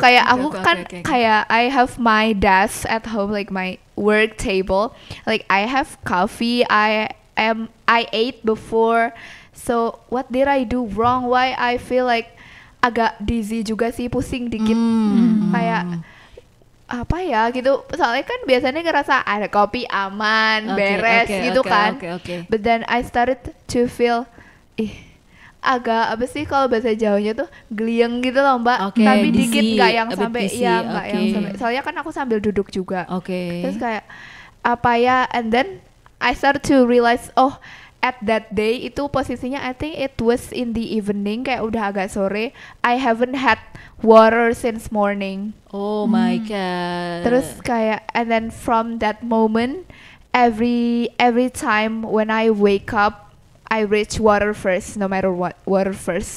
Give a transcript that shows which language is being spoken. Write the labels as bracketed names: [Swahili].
[Indonesian] Kayak aku kayak [English] I have my desk at home, like my work table, like I have coffee, I ate before, so what did I do wrong, why I feel like agak dizzy [Indonesian] juga sih, pusing dikit. Kayak apa ya gitu, soalnya kan biasanya ngerasa ada kopi aman, beres gitu kan. [English] But then I started to feel [Indonesian] agak apa sih kalau bahasa Jawanya tuh gliyeng gitu loh Mbak, tapi dikit, nggak yang sampai nggak yang sampai, soalnya kan aku sambil duduk juga. Terus kayak apa ya, [English] and then I started to realize, at that day [Indonesian] itu posisinya [English] I think it was in the evening, [Indonesian] kayak udah agak sore. [English] I haven't had water since morning. Oh my god. [Indonesian] Terus kayak, [English] and then from that moment, every time when I wake up, I reach water first, no matter what, water first.